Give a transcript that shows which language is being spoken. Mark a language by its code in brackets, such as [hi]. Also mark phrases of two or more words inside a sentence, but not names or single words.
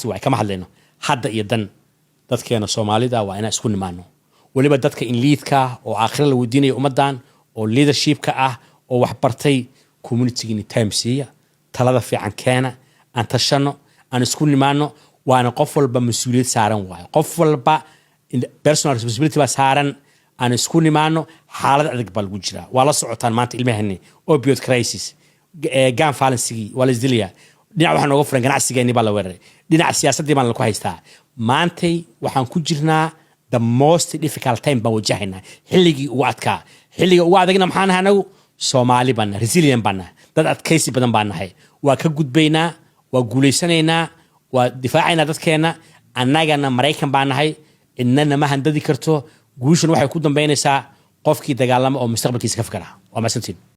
[so] way kama hadlayno hadda iyo dan dadkeena Soomaalida waa inaan isku nimaano waliba dadka in leadka oo aakhir la weydiinayo umadan oo leadership-ka ah oo wax bartay community-gini time siiya talada fiican keena aan tashano aan isku nimaano waana qof walba mas'uuliyad saaran waay qof walba [en] personal responsibility [so] baa saaran aan isku nimaano xaalad adag baa lagu jira waa la socotaan maanta ilmahani [en] opioid crisis gun violence [so] waa la isdilaya dhinac waxaan uga furan ganacsigeeni baa la weeraray dhinac siyaasadii baan la ku haystaa maantay waxaan ku jirnaa [en] the most difficult time [so] baan wajahaynaa xilligii ugu adkaa xilliga ugu adagna maxaan ahay anagu Soomaali baan resilient baan dad adkaysi badan baan nahay waa ka gudbaynaa waa guuleysanaynaa waa difaacaynaa dadkeena annagana Mareykan baan nahay inna ma handadi karto guushan waxay ku dambeynaysaa qofkii dagaalama oo mustaqbalkiisa ka fikira waa maasantiin